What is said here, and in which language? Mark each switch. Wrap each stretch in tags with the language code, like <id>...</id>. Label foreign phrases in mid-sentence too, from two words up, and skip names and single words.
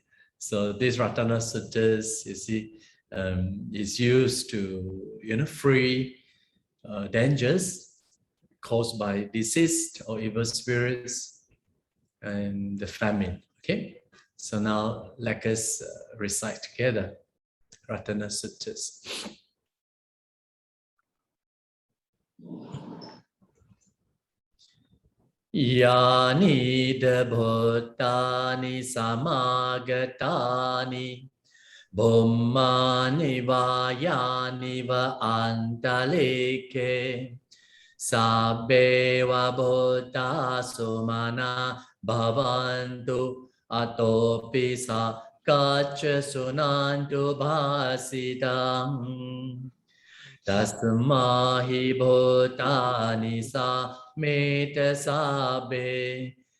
<en>So this Ratana Suttas, you see, is used to, free dangers caused by disease or evil spirits and the famine, okay? So now let us recite together Ratana Suttas.</en> <pi>Yani bhutani samagatani Bhummani vayani va antalike Sabbeva bhuta sumana bhavantu atopisa kacha sunantu bhasitam Tasmahi bhutani sa meta sabbe</pi>